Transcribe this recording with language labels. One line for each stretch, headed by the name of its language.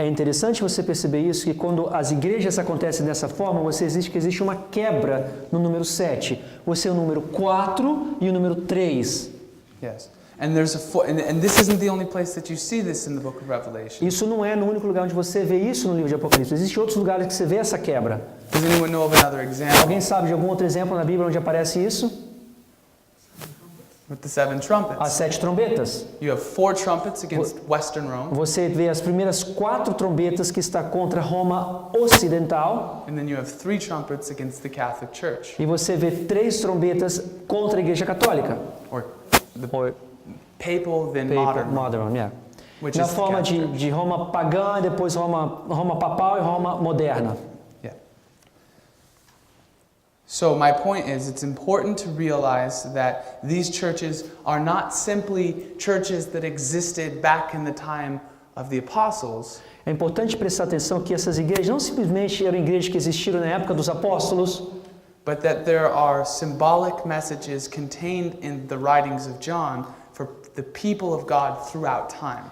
Portuguese: é interessante você perceber isso, que quando as igrejas acontecem dessa forma, existe uma quebra no número 7. Você é o número 4 e o número 3. Yes.
English: And there's and this isn't the only place that you see this in the book of Revelation.
Portuguese: Isso não é no único lugar onde você vê isso no livro de Apocalipse. Existem outros lugares que você vê essa quebra.
English: Does anyone know of another example
Portuguese: Alguém sabe de algum outro exemplo na Bíblia onde aparece isso?
English: with the 7 trumpets?
Portuguese: As 7 trombetas.
English: You have 4 trumpets against Western Rome,
Portuguese: Você vê as primeiras 4 trombetas que está contra Roma Ocidental,
English: and then you have 3 trumpets against the Catholic Church,
Portuguese: e você vê 3 trombetas contra a Igreja Católica.
English: or the Or papal, then modern, Rome, modern, yeah. which
Portuguese: Na
English: is the
Portuguese: forma
English: Catholic Church.
Portuguese: de Roma pagã, e depois Roma papal e Roma moderna. Yeah.
English: So my point is, it's important to realize that these churches are not simply churches that existed back in the time of the apostles,
Portuguese: É importante prestar atenção que essas igrejas não simplesmente eram igrejas que existiram na época dos apóstolos,
English: but that there are symbolic messages contained in the writings of John for the people of God throughout time.